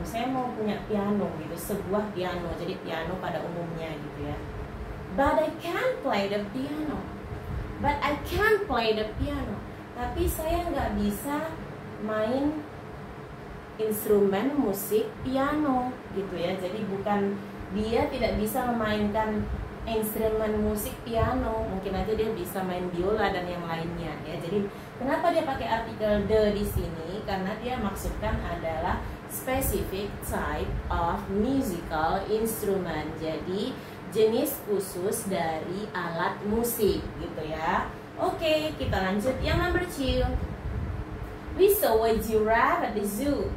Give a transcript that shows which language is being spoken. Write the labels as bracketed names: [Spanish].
[Indonesian] Saya mau punya piano gitu, sebuah piano. Jadi piano pada umumnya gitu ya. [English] But I can't play the piano. But I can't play the piano. [Indonesian] Tapi saya nggak bisa main instrumen musik piano gitu ya. Jadi bukan dia tidak bisa memainkan instrumen musik piano, mungkin aja dia bisa main biola dan yang lainnya ya. Jadi kenapa dia pakai artikel the di sini? Karena dia maksudkan adalah [English] specific type of musical instrument. [Indonesian] Jadi jenis khusus dari alat musik gitu ya. Oke, kita lanjut yang number 2. [English] We saw a giraffe at the zoo.